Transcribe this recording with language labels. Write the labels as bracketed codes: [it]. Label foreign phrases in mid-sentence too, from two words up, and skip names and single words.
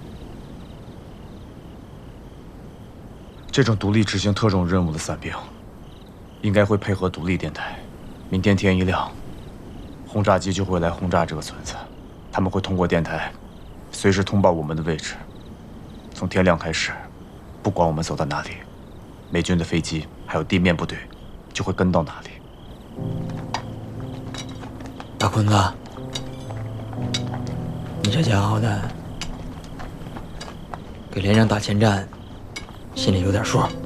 [zh] 这种独立执行特种任务的伞兵，应该会配合独立电台。明天天一亮，轰炸机就会来轰炸这个村子。他们会通过電台，隨時通報我們的位置。從天亮開始，不管我們走到哪裡，美軍的飛機還有地面部隊就會跟到哪裡。大坤子，你這家伙的，給連長打前站，心裡有點數。